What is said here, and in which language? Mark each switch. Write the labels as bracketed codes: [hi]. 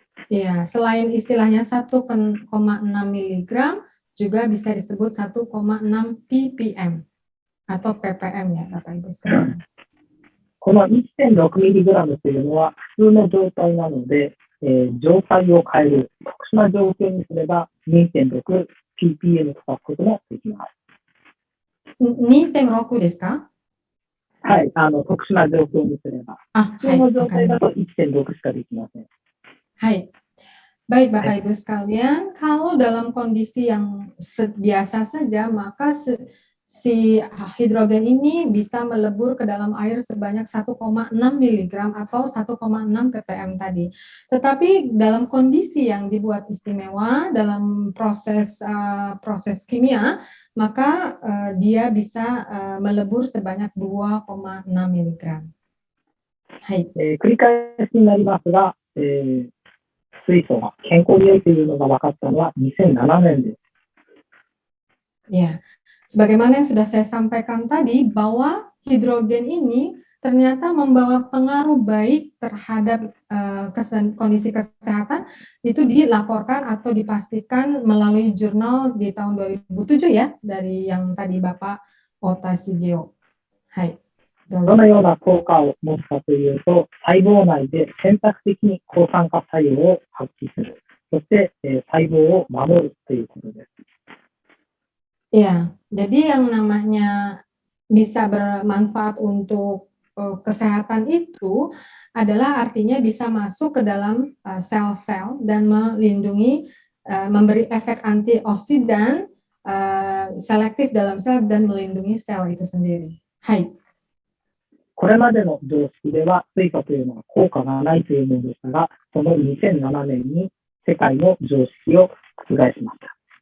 [id] Ya, selain istilahnya 1,6 miligram, juga bisa disebut 1,6 ppm atau ppm ya, Bapak Ibu sekalian. [ja] この 1.6mg というのは普通の状態なので、状態を変える特殊な条件にすれば 2.6ppm と書くこともできます。 2.6 desu ka? はい、特殊な状況にすれば。普通の状態だと 1.6 しかできません。 [id] Hai. Baik Bapak Ibu sekalian, kalau dalam kondisi yang biasa saja, maka si hidrogen ini bisa melebur ke dalam air sebanyak 1,6 mg atau 1,6 ppm tadi. Tetapi dalam kondisi yang dibuat istimewa dalam proses kimia, maka dia bisa melebur sebanyak 2,6 mg. Hai. [ja] 繰り返しになりますが、水素が健康に良いというのが分かったのは2007年です。 [id] Ya, sebagaimana yang sudah saya sampaikan tadi, bahwa hidrogen ini ternyata membawa pengaruh baik terhadap kondisi kesehatan, itu dilaporkan atau dipastikan melalui jurnal di tahun 2007 ya, dari yang tadi Bapak Ota Shigeo. [ja] Hai. どのような効果を持つかというと、細胞内で選択的に抗酸化作用を発揮する。そして、細胞を守るということです。 [id] Ya, jadi yang namanya bisa bermanfaat untuk kesehatan itu adalah artinya bisa masuk ke dalam sel-sel dan melindungi, memberi efek antioksidan selektif dalam sel dan melindungi sel itu sendiri. [ja] Hai. これまでの常識では水素というのは効果がないというものでしたが、その2007年に世界の常識を覆しました。